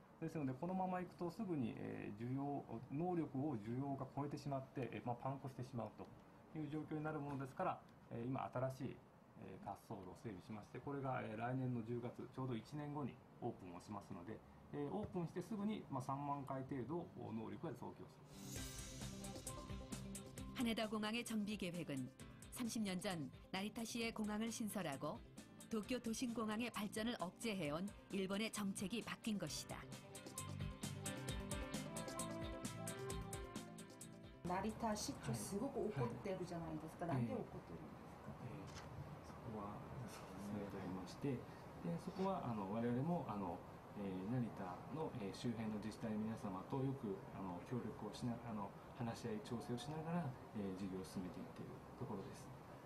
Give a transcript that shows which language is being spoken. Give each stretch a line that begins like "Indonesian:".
Japanese: ですのでこのままいくとすぐに能力を需要が超えてしまって、パンクしてしまうという状況になるものですから、今新しい滑走路を整備しまして、これが来年の10月ちょうど1年後にオープンをしますので、オープンしてすぐに3万回程度能力が増強する。
Korean: 하네다 공항의 정비 계획은 30년 전 나리타시의 공항을 신설하고 도쿄 도심공항의 발전을 억제해온 일본의 정책이 바뀐 것이다.
Japanese: 成田市長すごく怒ってるじゃないですか。なんで怒ってるんですか。そこはそうですねと言いまして、そこは我々も成田の周辺の自治体の皆様とよく協力をしながら話し合い調整をしながら事業を進めていっているところです。